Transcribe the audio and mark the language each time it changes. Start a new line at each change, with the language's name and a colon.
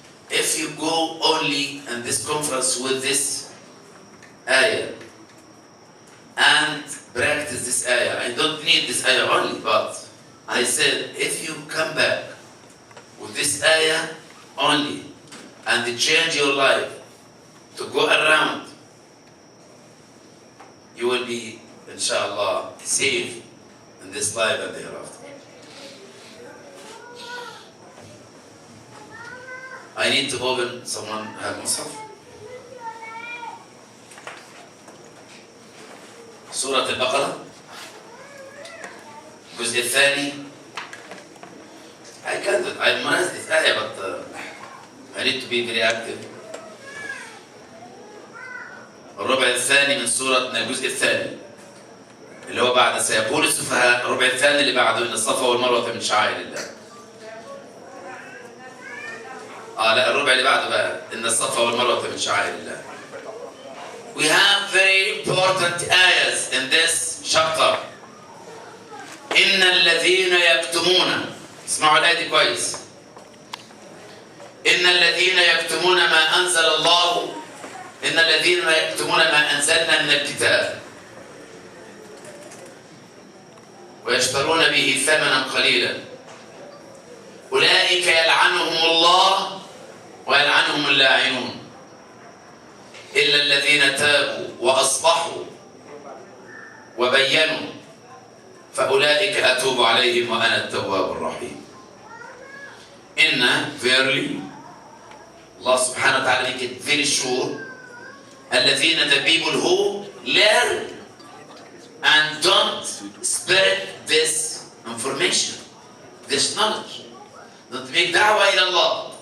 English: If you go only in this conference with this ayah and practice this ayah, I don't need this ayah only, but I said if you come back with this ayah only and change your life to go around, you will be, inshallah, safe in this life and thereafter. I need to open, someone have Mus'haf?
Arabic: سورة البقرة الجزء الثاني.
English: I memorized this ayah, but I need to be very active.
Arabic: الربع الثاني من سورة الجزء الثاني اللي هو بعد سيقول السفهاء. الربع الثاني اللي بعده إن الصفا والمروة من شعائر الله. لا الربع اللي بعده بقى إن الصفا والمروة من شعائر الله.
English: We have very important ayahs in this chapter.
Arabic: إن الذين يكتمون، اسمعوا الآية دي كويس. إن الذين يكتمون ما أنزل الله، إن الذين يكتمون ما أنزلنا من الكتاب ويشترون به ثمنا قليلا أولئك يلعنهم الله ويلعنهم اللاعنون إلا الذين تابوا وأصلحوا وبينوا فأولئك أتوب عليهم وأنا التواب الرحيم.
English: Verily, Allah subhanahu wa ta'ala make it very sure, الذين, the people who learn and don't spread this information, this knowledge, don't make da'wah ila Allah.